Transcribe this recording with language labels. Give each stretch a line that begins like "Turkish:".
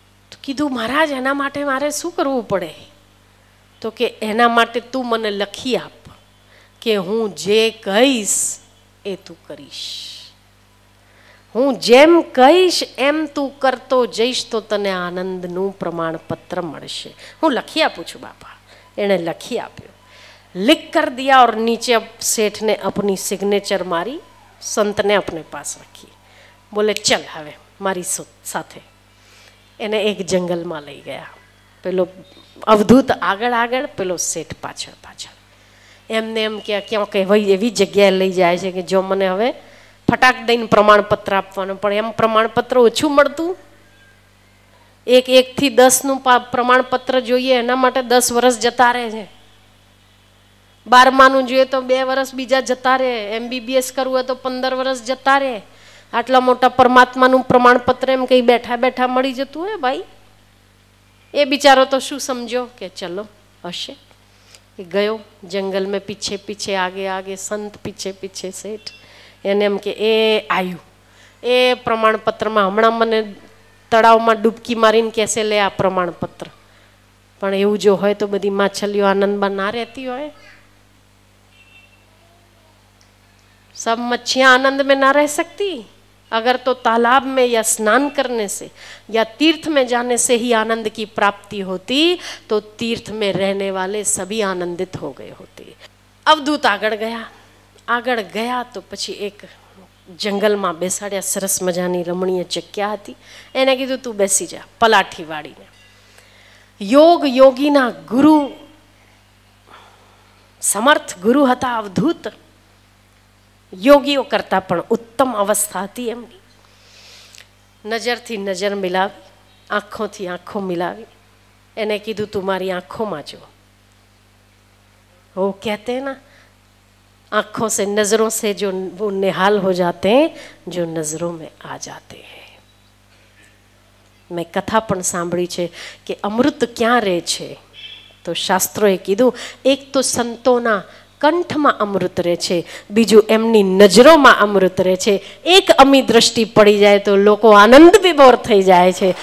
Gujarati: તો કીધું મહારાજ એના માટે મારે શું કરવું પડે? તો કે એના માટે તું મને લખી આપ કે હું જે કહીશ એ તું કરીશ. હું જેમ કહીશ એમ તું કરતો જઈશ તો તને આનંદનું પ્રમાણપત્ર મળશે. હું લખી આપું છું બાપા. એણે લખી આપ્યો.
Hindi: लिख कर दिया और नीचे सेठ ने अपनी सिग्नेचर मारी, संत ने अपने पास रखी. बोले चल
Gujarati: હવે મારી સાથે. એને એક જંગલમાં લઈ ગયા. પેલો અવધૂત આગળ આગળ, પેલો શેઠ પાછળ પાછળ. એમને એમ કે ક્યાં કે એવી જગ્યાએ લઈ જાય છે કે જો મને હવે ફટાક દઈને પ્રમાણપત્ર આપવાનું, પણ એમ પ્રમાણપત્ર ઓછું મળતું 1 થી 10નું પ્રમાણપત્ર જોઈએ એના માટે 10 વર્ષ જતા રહે છે. 12માનું જોઈએ તો 2 વર્ષ બીજા જતા રહે. MBBS કરવું હોય તો 15 વર્ષ જતા રહે. આટલા મોટા પરમાત્માનું પ્રમાણપત્ર એમ કંઈ બેઠા બેઠા મળી જતું હોય ભાઈ. એ બિચારો તો શું સમજ્યો કે ચલો હશે. એ ગયો
Hindi: જંગલ મેં પીછે પીછે આગે આગે
Gujarati: સંત પીછે પીછે શેઠ. એને એમ કે એ આવ્યું એ પ્રમાણપત્રમાં હમણાં મને તળાવમાં ડૂબકી મારીને કહેશે લે આ પ્રમાણપત્ર. પણ એવું જો હોય તો બધી માછલીઓ આનંદમાં ના રહેતી હોય.
Hindi: सब मच्छियाँ आनंद में ना रह सकती. अगर तो तालाब में या स्नान करने से या तीर्थ में जाने से ही आनंद की प्राप्ति होती तो तीर्थ में रहने वाले सभी आनंदित हो गए होते.
Gujarati: अवधूत આગળ ગયા તો પછી એક જંગલમાં બેસાડ્યા. સરસ મજાની રમણીય જગ્યા હતી. એને કીધું તું બેસી જા પલાઠી વાળીને. યોગીના ગુરુ સમર્થ ગુરુ હતા અવધૂત. યોગીઓ કરતાં પણ ઉત્તમ અવસ્થા હતી એમની. નજરથી નજર મિલાવી, આંખોથી આંખો મિલાવી. એને કીધું તું મારી આંખોમાં જો.
Hindi: वो कहते हैं ना आँखों से नज़रों से जो वो निहाल हो जाते हैं जो नज़रों में आ जाते हैं.
Gujarati: મેં કથા પણ સાંભળી છે કે અમૃત ક્યાં રહે છે તો શાસ્ત્રોએ કીધું એક તો સંતોના કંઠમાં અમૃત રહે છે, બીજું એમની નજરોમાં અમૃત રહે છે. એક અમી દ્રષ્ટિ પડી જાય તો લોકો આનંદ વિભોર થઈ જાય છે.